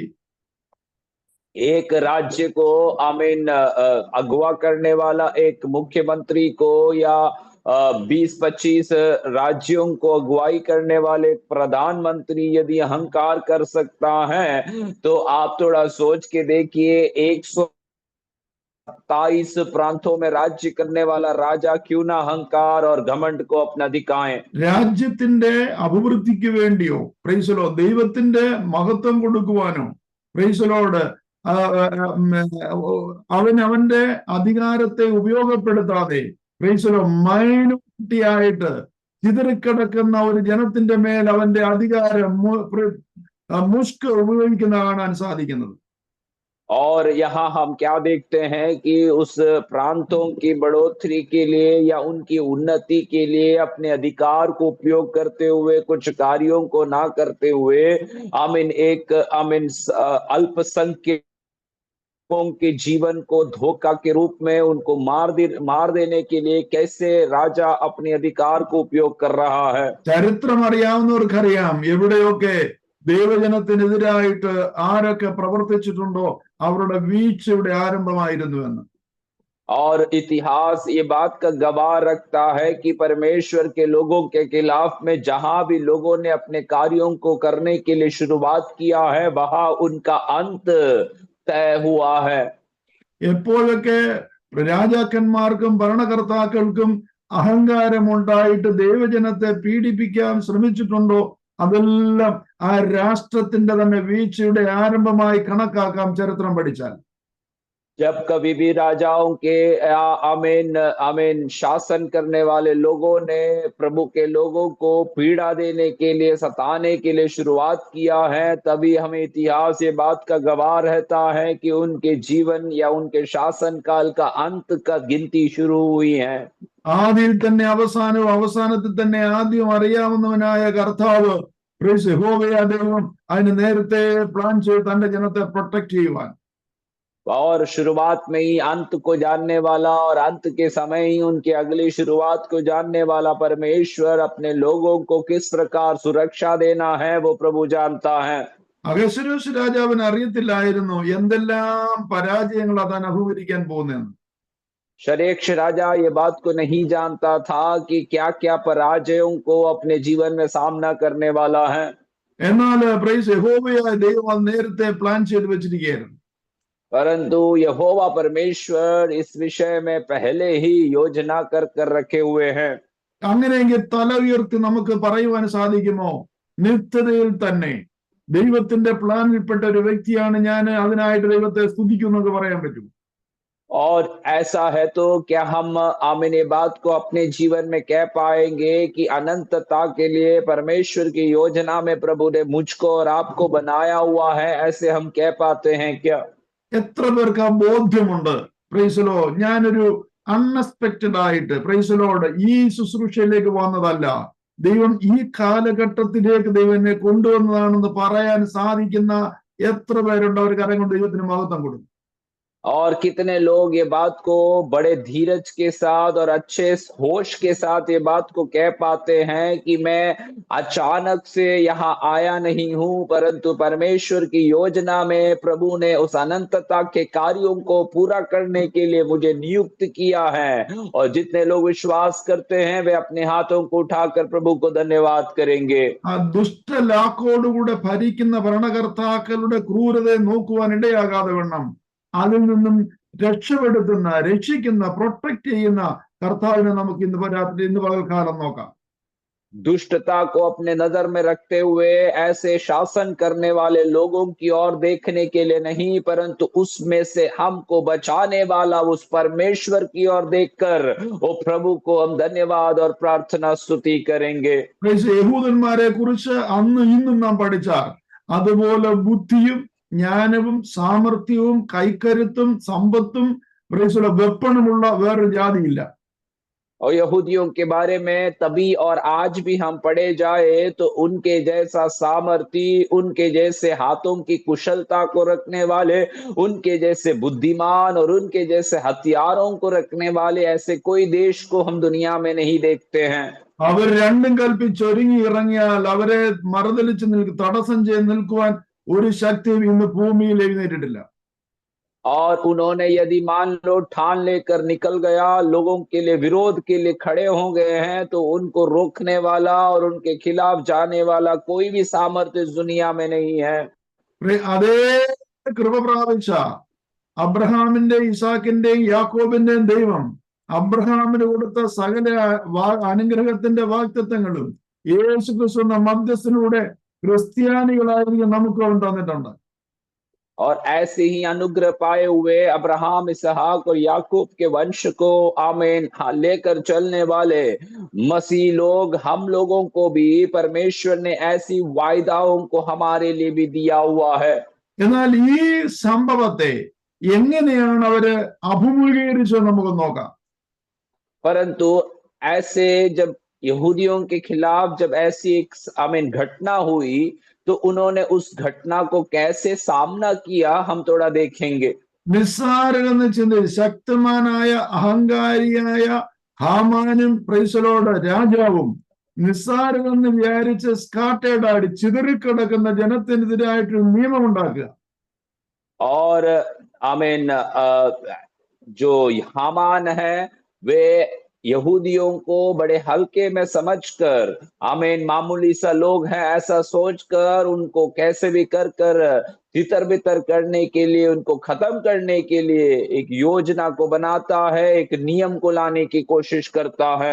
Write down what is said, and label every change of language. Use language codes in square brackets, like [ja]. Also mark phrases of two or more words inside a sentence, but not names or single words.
[hi] एक राज्य को अगवा करने वाला एक मुख्यमंत्री को या 20-25 राज्यों को अगुवाई करने वाले प्रधानमंत्री यदि अहंकार कर सकता है, तो आप थोड़ा सोच के देखिए 127 प्रांतों में राज्य करने वाला राजा क्यों ना अहंकार और घमंड को अपना दिखाए. [ml] രാജ്യത്തിന്റെ അഭിവൃദ്ധിക്ക് വേണ്ടിയോ [en] Praise the Lord [ml] ദൈവത്തിന്റെ മഹത്വം കൊടുക്കുവാനോ [en] Praise the Lord [ml] അവന്റെ അധികാരത്തെ ഉപയോഗപ്പെടുത്താതെ [en] Praise the Lord [ml] മൈനോറിറ്റിയായിട്ട് ചിതറിക്കിടക്കുന്ന ഒരു ജനത്തിന്റെ മേൽ അവന്റെ അധികാരം മുഷ്ക് ഉപയോഗിക്കുന്ന കാണാൻ സാധിക്കുന്നത്. [hi] और यहाँ हम क्या देखते हैं कि उस प्रांतों की बढ़ोतरी के लिए या उनकी उन्नति के लिए अपने अधिकार को उपयोग करते हुए कुछ कार्यों को ना करते हुए अल्पसंख्यकों के जीवन को धोखा के रूप में उनको मार देने के लिए कैसे राजा अपने अधिकार को उपयोग कर रहा है. [ml] ചരിത്രം അറിയാവുന്നവർക്കറിയാം എവിടെയൊക്കെ ദൈവജനത്തിനെതിരായിട്ട് ആരൊക്കെ പ്രവർത്തിച്ചിട്ടുണ്ടോ അവരുടെ വീഴ്ചയുടെ ആരംഭമായിരുന്നു എന്ന്. [hi] और इतिहास ये बात का गवाह रखता है कि परमेश्वर के लोगों के खिलाफ में जहां भी लोगों ने अपने कार्यों को करने के लिए शुरुआत किया है वहां उनका अंत तय हुआ है. [ml] എപ്പോഴൊക്കെ രാജാക്കന്മാർക്കും ഭരണകർത്താക്കൾക്കും അഹങ്കാരമുണ്ടായിട്ട് ദൈവജനത്തെ പീഡിപ്പിക്കാൻ ശ്രമിച്ചിട്ടുണ്ടോ അതെല്ലാം ആ രാഷ്ട്രത്തിന്റെ തന്നെ വീഴ്ചയുടെ ആരംഭമായി കണക്കാക്കാം ചരിത്രം പഠിച്ചാൽ. [hi] जब कभी भी राजाओं के शासन करने वाले लोगों ने प्रभु के लोगों को पीड़ा देने के लिए सताने के लिए शुरुआत किया है, तभी हमें इतिहास ये बात का गवाह रहता है कि उनके जीवन या उनके शासन काल का अंत का गिनती शुरू हुई है. [ml] ആദിയിൽ തന്നെ അവസാനവും അവസാനത്തിൽ തന്നെ ആദ്യം അറിയാവുന്നവനായ കർത്താവ് യഹോവയായ ദൈവം അതിന് നേരത്തെ പ്ലാൻ ചെയ്ത് തന്റെ ജനത്തെ പ്രൊട്ടക്ട് ചെയ്യുവാൻ. [hi] और शुरुआत में ही अंत को जानने वाला और अंत के समय ही उनकी अगली शुरुआत को जानने वाला परमेश्वर अपने लोगों को किस प्रकार सुरक्षा देना है वो प्रभु जानता है. [ml] അഹശ്വേരോശ് രാജാവിന് അറിയത്തില്ലായിരുന്നു എന്തെല്ലാം പരാജയങ്ങൾ താൻ അഭിമുഖീകരിക്കാൻ പോകുന്നതെന്ന്. [hi] शरेक्ष राजा ये बात को नहीं जानता था कि क्या क्या पराजयों को अपने जीवन में सामना करने वाला है. [ml] എന്നാൽ യഹോവയായ ദൈവം നേരത്തെ പ്ലാൻ ചെയ്ത് വെച്ചിരിക്കുകയായിരുന്നു. [hi] परंतु यहोवा परमेश्वर इस विषय में पहले ही योजना कर रखे हुए हैं. [ml] അങ്ങനെയെങ്കിൽ തല ഉയർത്തി നമുക്ക് പറയുവാൻ സാധിക്കുമോ നിത്യതയിൽ തന്നെ ദൈവത്തിന്റെ പ്ലാനിൽപ്പെട്ട ഒരു വ്യക്തിയാണ് ഞാൻ, അതിനായിട്ട് ദൈവത്തെ സ്തുതിക്കുന്നു പറയാൻ പറ്റും? [hi] और ऐसा है तो क्या हम ये बात को अपने जीवन में कह पाएंगे कि अनंतता के लिए परमेश्वर की योजना में प्रभु ने मुझको और आपको बनाया हुआ है, ऐसे हम कह पाते हैं क्या? [ml] എത്ര പേർക്ക് ആ ബോധ്യമുണ്ട്? [en] Praise the Lord [ml] ഞാനൊരു അൺഎക്സ്പെക്റ്റഡ് ആയിട്ട് [en] Praise the Lord [ml] ഈ ശുശ്രൂഷയിലേക്ക് വന്നതല്ല, ദൈവം ഈ കാലഘട്ടത്തിലേക്ക് ദൈവം എന്നെ കൊണ്ടുവന്നതാണെന്ന് പറയാൻ സാധിക്കുന്ന എത്ര പേരുണ്ട്? അവർ കരം കൊണ്ട് ദൈവത്തിന് മഹത്വം കൊടുക്കും. [hi] और कितने लोग ये बात को बड़े धीरज के साथ और अच्छे होश के साथ ये बात को कह पाते हैं कि मैं अचानक से यहाँ आया नहीं हूं, परंतु परमेश्वर की योजना में प्रभु ने उस अनंतता के कार्यों को पूरा करने के लिए मुझे नियुक्त किया है. और जितने लोग विश्वास करते हैं वे अपने हाथों को उठाकर प्रभु को धन्यवाद करेंगे. [ml] ദുഷ്ട ലാക്കോടുകൂടെ ഭരിക്കുന്ന ഭരണകർത്താക്കളുടെ ക്രൂരതയെ നോക്കുവാൻ ഇടയാകാതെ വണ്ണം അതിൽ നിന്നും രക്ഷിക്കുന്ന പ്രൊട്ടക്ട് ചെയ്യുന്ന കർത്താവിനെ നമുക്ക് ഇന്ന് പകൽക്കാലം നോക്കാം. [hi] दुष्टता को अपने नजर में रखते हुए ऐसे शासन करने वाले लोगों की ओर देखने के लिए नहीं, परंतु उसमें से हमको बचाने वाला उस परमेश्वर की ओर देखकर वो प्रभु को हम धन्यवाद और प्रार्थना स्तुति करेंगे. [ml] യഹൂദന്മാരെ കുറിച്ച് അന്ന് ഇന്നും നാം പഠിച്ചാൽ അതുപോലെ ബുദ്ധിയും ജ്ഞാനവും സാമർഥ്യവും കൈക്കരുത്തും സമ്പത്തും വെപ്പണമുള്ള വേറൊരു ജാതിയില്ല. [hi] और यहूदियों के बारे में तभी और आज भी हम पढ़े जाए तो उनके जैसा सामर्थी, उनके जैसे हाथों की कुशलता को रखने वाले, उनके जैसे बुद्धिमान और उनके जैसे हथियारों को रखने वाले ऐसे कोई देश को हम दुनिया में नहीं देखते हैं। [ml] അവർ രണ്ടും കൽപ്പിച്ചൊരുങ്ങി ഇറങ്ങിയാൽ അവരെ മറുതലിച്ച് തടസ്സം ചെയ്ത് നിൽക്കുവാൻ ഒരു ശക്തിയും ഇന്ന് ഭൂമിയിൽ എഴുന്നേറ്റിട്ടില്ല. [hi] और उन्होंने यदि मान लो ठान लेकर निकल गया, लोगों के लिए विरोध के लिए खड़े हो गए हैं, तो उनको रोकने वाला और उनके खिलाफ जाने वाला कोई भी सामर्थ्य इस दुनिया में नहीं है। [ml] അതേ കൃപ പ്രാപിച്ച അബ്രഹാമിന്റെയും ഇസാക്കിന്റെയും യാക്കോബിന്റെയും ദൈവം അബ്രഹാമിന് കൊടുത്ത സകല അനുഗ്രഹത്തിന്റെ വാഗ്ദത്തങ്ങളും യേശു ക്രിസ്തു എന്ന മധ്യസ്ഥനിലൂടെ ക്രിസ്ത്യാനികളായിരിക്കും നമുക്ക് തന്നിട്ടുണ്ട്. [hi] और ऐसे ही अनुग्रह पाए हुए अब्राहम, इसहाक और याकूब के वंश को आमीन लेकर चलने वाले मसीह लोग, हम लोगों को भी परमेश्वर ने ऐसी वायदाओं को हमारे लिए भी दिया हुआ है। [ml] എന്നാൽ ഈ സംഭവത്തെ എങ്ങനെയാണ് അവര് അഭിമുഖീകരിച്ചത് നമുക്ക് നോക്കാം. [hi] परंतु ऐसे जब यहूदियों के खिलाफ जब ऐसी एक आमीन घटना हुई तो उन्होंने उस घटना को कैसे सामना किया हम थोड़ा देखेंगे। [ml] നിസ്സാരമെന്ന് ചിന്തിച്ച് ശക്തമാനായ അഹങ്കാരിയായ ഹാമാനും [en] Praise the Lord [ml] രാജാവും നിസ്സാരമെന്ന് വിചാരിച്ച് സ്കാട്ടേഡാടി ചിതറിക്കിടക്കുന്ന ജനത്തിനെതിരായിട്ട് നിയമം ഉണ്ടാക്കുക. [hi] और आमीन जो हामान है वे यहूदियों को बड़े हल्के में समझकर, आमीन मामूली सा लोग हैं ऐसा सोचकर उनको कैसे भी कर तितर बितर करने के लिए, उनको खत्म करने के लिए एक योजना को बनाता है, एक नियम को लाने की कोशिश करता है।